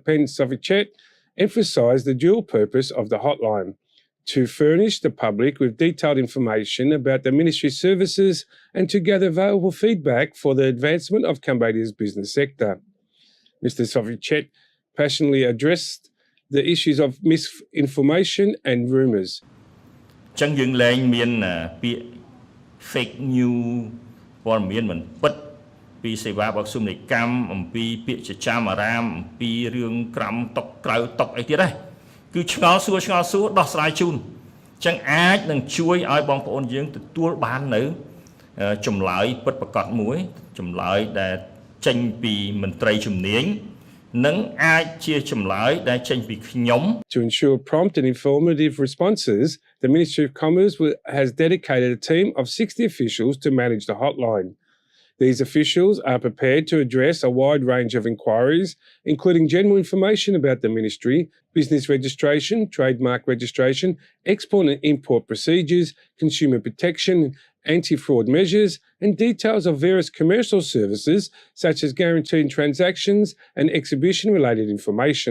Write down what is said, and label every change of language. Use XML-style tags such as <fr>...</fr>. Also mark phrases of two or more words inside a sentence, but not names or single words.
<en>Pen Sovichet, emphasised the dual purpose of the hotline: to furnish the public with detailed information about the ministry services and to gather valuable feedback for the advancement of Cambodia's business sector. Mr. Sovichet passionately addressed the issues of misinformation and rumours.</en> <km>ចឹងយើងលែងមានពាក្យ</km> <en>fake news</en> <km>ព័ត៌មានមិនពិតពីសេវាបកសុំនីកម្មអំពីពាក្យចចាមអារាមអំពីរឿងក្រំតុកក្រៅតុកអីទៀតទេគឺឆ្ងល់សួរដោះស្រាយជូនចឹងអាចនឹងជួយឲ្យបងប្អូនយើងទទួលបាននៅចម្លើយពិតប្រាកដមួយចម្លើយដែលចេញពីមន្ត្រីជំនាញនិងអាចជាចម្លើយដែលចេញពីខ្ញុំ</km> <en>To ensure prompt and informative responses, the Ministry of Commerce has dedicated a team of 60 officials to manage the hotline. These officials are prepared to address a wide range of inquiries, including general information about the ministry, business registration, trademark registration, export and import procedures, consumer protection, anti-fraud measures, and details of various commercial services such as guaranteed transactions and exhibition-related information.</en>